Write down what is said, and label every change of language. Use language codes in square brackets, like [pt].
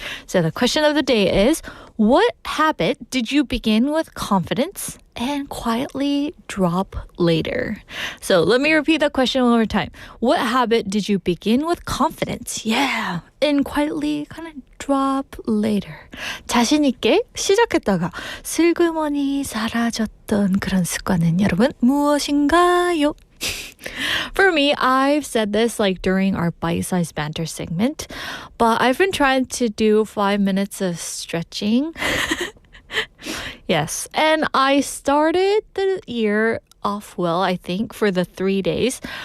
[en] So the question of the day is, what habit did you begin with confidence and quietly drop later? So let me repeat the question one more time. What habit did you begin with confidence? Yeah. And quietly kind of drop later. [ko] 자신 있게 시작했다가 슬그머니 사라졌던 그런 습관은 여러분 무엇인가요? [en] For me, I've said this during our bite-sized banter segment, but I've been trying to do 5 minutes of stretching. Yes, and I started the year off well, I think, for the 3 days.